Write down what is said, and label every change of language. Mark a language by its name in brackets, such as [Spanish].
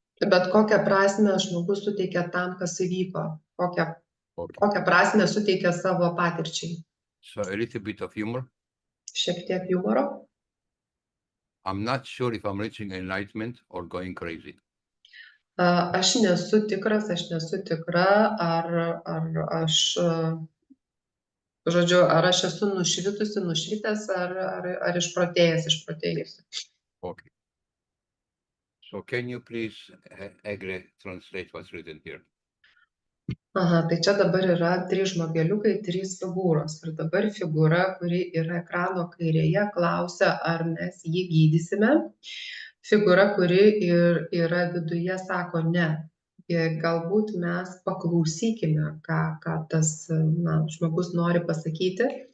[Lithuanian] bet kokią prasmę žmogus suteikia tam, kas įvyko, [English] Okay. [Lithuanian] kokią prasmę suteikia savo patirčiai. [English] So a little bit of humor. [Lithuanian] Šiek tiek humoro. [English] I'm not sure if I'm reaching enlightenment or going crazy. [Lithuanian] Aš nesu tikra, ar aš, žodžiu, ar aš esu nušvitęs, ar išprotėjęs. [English] Okay. So can you please, Egle, translate what's written here? [Lithuanian] Aha, tai čia dabar yra 3 žmogeliukai, 3 figūros. Ir dabar figūra, kuri yra ekrano kairėje, klausia, ar mes jį gydysime. Figūra, kuri yra viduje, sako ne. Ir galbūt mes paklausykime, ką tas žmogus nori pasakyti.